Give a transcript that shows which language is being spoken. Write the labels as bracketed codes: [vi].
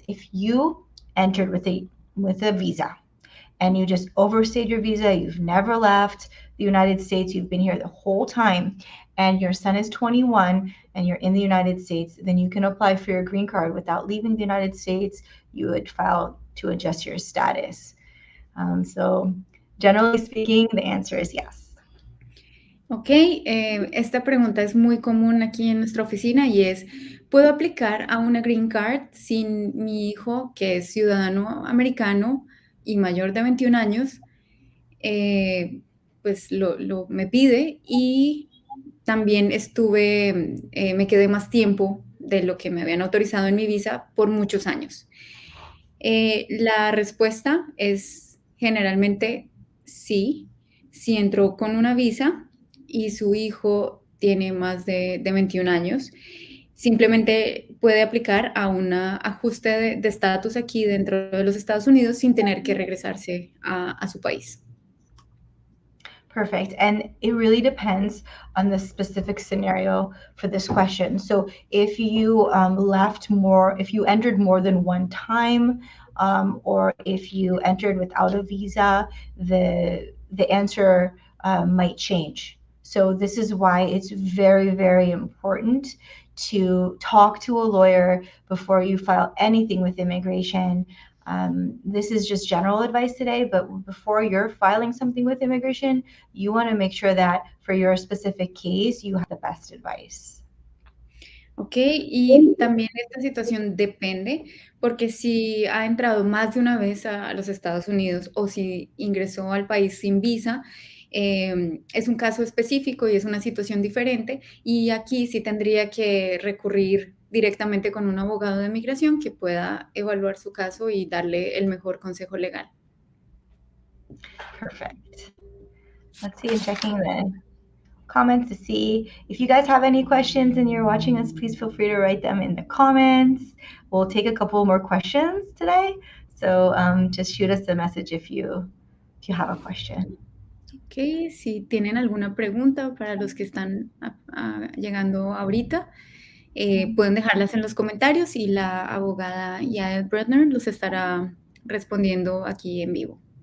[en] If you entered with a visa and you just overstayed your visa, you've never left the United States, you've been here the whole time, and your son is 21 and you're in the United States, then you can apply for your green card without leaving the United States. You would file to adjust your status. So generally speaking, the answer is yes. [es] Ok, esta pregunta es muy común aquí en nuestra oficina y es, ¿puedo aplicar a una green card sin mi hijo, que es ciudadano americano y mayor de 21 años? Pues me pide, y también me quedé más tiempo de lo que me habían autorizado en mi visa por muchos años. La respuesta es generalmente sí, si entró con una visa y su hijo tiene más de 21 años, simplemente puede aplicar a un ajuste de estatus aquí dentro de los Estados Unidos sin tener que regresarse a su país. [en] Perfect. And it really depends on the specific scenario for this question. So if you if you entered more than one time, or if you entered without a visa, the answer might change. So this is why it's very, very important to talk to a lawyer before you file anything with immigration. This is just general advice today, but before you're filing something with immigration, you want to make sure that for your specific case, you have the best advice. [es] Ok, y también esta situación depende, porque si ha entrado más de una vez a los Estados Unidos o si ingresó al país sin visa, es un caso específico y es una situación diferente, y aquí sí tendría que recurrir directamente con un abogado de migración que pueda evaluar su caso y darle el mejor consejo legal. [en] Perfect. Let's see, I'm checking the comments to see if you guys have any questions and you're watching us, please feel free to write them in the comments. We'll take a couple more questions today. So just shoot us a message if you have a question. [es] Ok, si tienen alguna pregunta para los que están llegando ahorita, pueden dejarlas en los comentarios y la abogada Yael Brudner los estará respondiendo aquí en vivo.